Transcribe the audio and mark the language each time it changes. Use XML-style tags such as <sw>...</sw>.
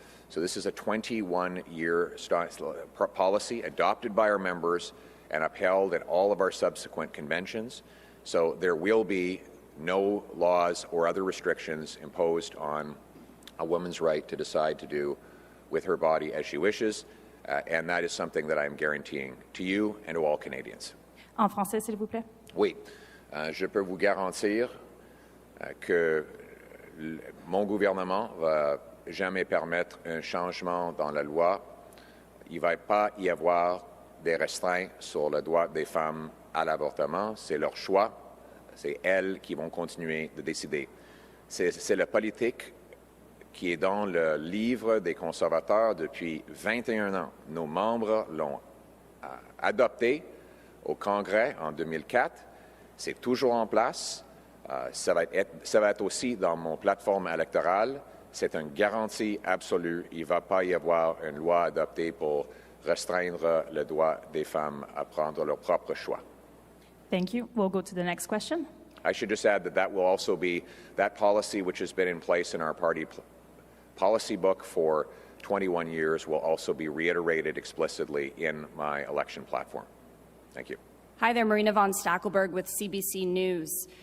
<en>So this is a 21-year policy adopted by our members and upheld at all of our subsequent conventions. So there will be no laws or other restrictions imposed on a woman's right to decide to do with her body as she wishes, and that is something that I am guaranteeing to you and to all Canadians.</en> <fr>En français, s'il vous plaît. Oui, je peux vous garantir que mon gouvernement va jamais permettre un changement dans la loi. Il ne va pas y avoir des restreintes sur le droit des femmes à l'avortement. C'est leur choix. C'est elles qui vont continuer de décider. C'est la politique qui est dans le livre des conservateurs depuis 21 ans. Nos membres l'ont adopté au Congrès en 2004. C'est toujours en place. Ça va être aussi dans mon plateforme électorale. C'est une garantie absolue. Il ne va pas y avoir une loi adoptée pour restreindre le droit des femmes à prendre leur propre choix.</fr> <en>Thank you. We'll go to the next question. I should just add that will also be that policy which has been in place in our party policy book for 21 years will also be reiterated explicitly in my election platform. Thank you. Hi there, Marina von Stackelberg with CBC News.</en>